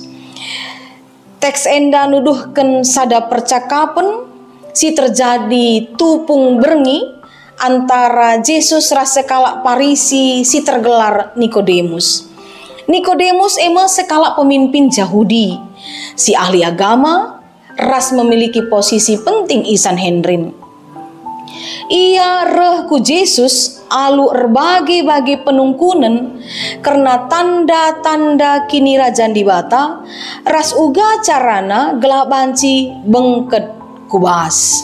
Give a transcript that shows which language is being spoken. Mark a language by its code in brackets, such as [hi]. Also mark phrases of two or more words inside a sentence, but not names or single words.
[btx] Teks enda nuduhkan sada percakapan si terjadi tupung berengi antara Yesus ras sekala Parisi si tergelar Nikodemus. Nikodemus sekala [id] pemimpin Yahudi, [btx] si [id] ahli agama, [btx] ras [id] memiliki posisi penting [btx] i Sanhedrin. Ia reh ku Yesus alu berbagai-bagai penungkunan karena tanda-tanda kini rajan dibata, ras uga carana gelap banci bengket kubas.